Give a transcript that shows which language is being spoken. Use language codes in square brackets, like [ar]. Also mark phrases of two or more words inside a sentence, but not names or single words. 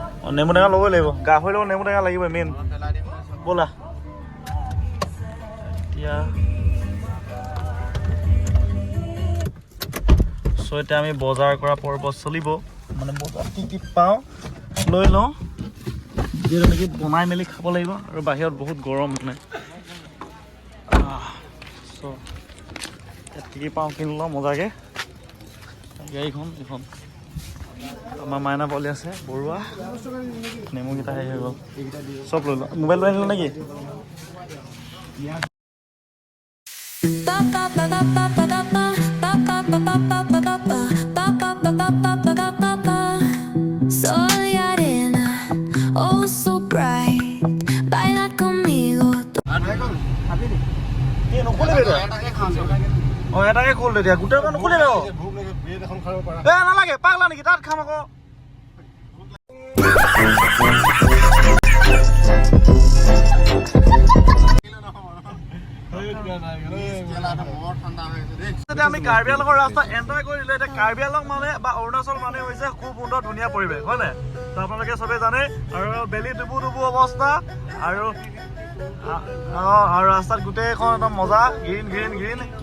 [as] অঁ নেমু টেঙা ল'বই লাগিব গাহৰি লগত নেমু টেঙা লাগিবই মেইন ব'লা এতিয়া চ' এতিয়া আমি বজাৰ কৰা পৰ্ব চলিব মানে বজাৰ কি পাওঁ লৈ লওঁ যিহেতু নেকি বনাই মেলি খাব লাগিব আৰু বাহিৰত বহুত গৰম মানে চ' ইয়াত কি পাওঁ কিনি লওঁ মজাকৈ গাড়ীখন এইখন আমাৰ মাইনা পোৱালি আছে বৰুৱা নেমুকেইটা হেৰি হৈ গ'ল চব লৈ লওঁ মোবাইল লৈ আনিলোঁ নেকি [es] Sol y arena, [en] oh so bright. [es] Baila conmigo. [as] কি নুখুলিবি তই অঁ এটাকে খোল তেতিয়া গোটেই দোকান নুখুলিবি আকৌ এ নালাগে পাগলা নেকি তাত খাম আকৌ আমি কাৰ্বি আংলঙৰ ৰাস্তা এণ্টাৰ কৰি দিলোঁ এতিয়া কাৰ্বি আংলং মানে বা অৰুণাচল মানে হৈছে খুব সুন্দৰ ধুনীয়া পৰিৱেশ হয় নাই তো আপোনালোকে চবেই জানে আৰু বেলি ডুবু অৱস্থা আৰু আৰু ৰাস্তাত গোটেইখন একদম মজা গ্ৰীণ